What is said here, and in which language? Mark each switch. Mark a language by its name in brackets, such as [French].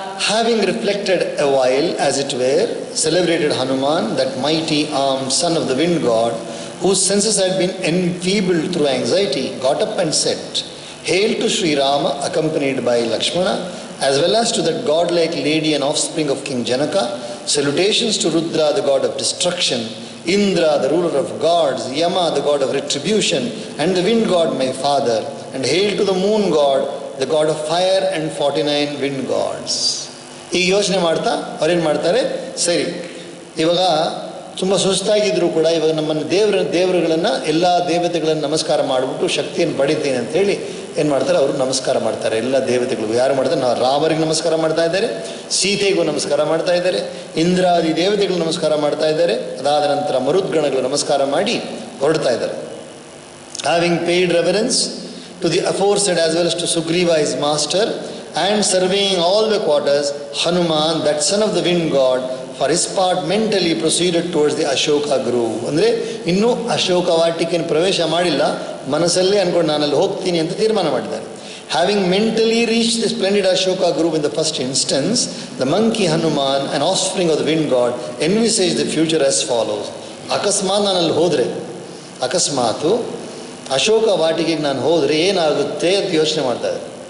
[English] Having reflected a while, as it were, celebrated Hanuman, that mighty armed son of the wind god, whose senses had been enfeebled through anxiety, got up and said, "Hail to Sri Rama, accompanied by Lakshmana, as well as to that godlike lady and offspring of King Janaka. Salutations to Rudra, the god of destruction, Indra, the ruler of gods, Yama, the god of retribution, and the wind god, my father. And hail to the moon god, the god of fire, and 49 wind gods." [Kannada] ಈಗ ಯೋಚನೆ ಮಾಡ್ತಾ ಅವ್ರೇನು ಮಾಡ್ತಾರೆ, ಸರಿ ಇವಾಗ ತುಂಬ ಸುಸ್ತಾಗಿದ್ದರೂ ಕೂಡ ಇವಾಗ ನಮ್ಮನ್ನು ದೇವರುಗಳನ್ನು ಎಲ್ಲ ದೇವತೆಗಳನ್ನು ನಮಸ್ಕಾರ ಮಾಡಿಬಿಟ್ಟು ಶಕ್ತಿಯನ್ನು ಪಡಿತೀನಿ ಅಂಥೇಳಿ ಏನು ಮಾಡ್ತಾರೆ, ಅವರು ನಮಸ್ಕಾರ ಮಾಡ್ತಾರೆ ಎಲ್ಲ ದೇವತೆಗಳಿಗೂ. ಯಾರು ಮಾಡ್ತಾರೆ? ನಾವು ರಾಮರಿಗೆ ನಮಸ್ಕಾರ ಮಾಡ್ತಾ ಇದ್ದಾರೆ, ಸೀತೆಗೂ ನಮಸ್ಕಾರ ಮಾಡ್ತಾ ಇದ್ದಾರೆ, ಇಂದ್ರಾದಿ ದೇವತೆಗಳು ನಮಸ್ಕಾರ ಮಾಡ್ತಾ ಇದ್ದಾರೆ. ಅದಾದ ನಂತರ ಮರುದ್ಗಣಗಳು ನಮಸ್ಕಾರ ಮಾಡಿ ಹೊರಡ್ತಾ ಇದ್ದಾರೆ. [English] Having paid reverence to the aforesaid as well as to Sugriva his master, and surveying all the quarters, Hanuman, that son of the wind god, for his part mentally proceeded towards the Ashoka grove. [Kannada] ಅಂದರೆ ಇನ್ನೂ ಅಶೋಕ ವಾಟಿಕೆಯನ್ನು ಪ್ರವೇಶ ಮಾಡಿಲ್ಲ, ಮನಸ್ಸಲ್ಲೇ ಅಂದ್ಕೊಂಡು ನಾನಲ್ಲಿ ಹೋಗ್ತೀನಿ ಅಂತ ತೀರ್ಮಾನ ಮಾಡಿದ್ದಾರೆ. [English] Having mentally reached the splendid Ashoka grove in the first instance, the monkey Hanuman, an offspring of the wind god, envisaged the future as follows. [Kannada] ಅಕಸ್ಮಾತ್ ನಾನಲ್ಲಿ ಹೋದರೆ, ಅಕಸ್ಮಾತು ಅಶೋಕ ವಾಟಿಕೆಗೆ ನಾನು ಹೋದರೆ ಏನಾಗುತ್ತೆ ಅಂತ ಯೋಚನೆ ಮಾಡ್ತಾ ಇದ್ದೆ.